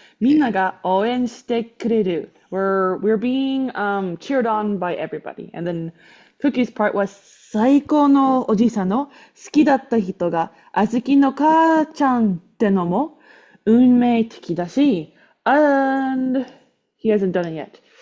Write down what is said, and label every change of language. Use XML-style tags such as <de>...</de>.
<ja>みんなが応援してくれる.</ja> <en>We're being cheered on by everybody. And then Cookie's part was</en> <ja>最高のおじさんの好きだった人が小豆の母ちゃんってのも運命的だし</ja> <en>and he hasn't done it yet.</en>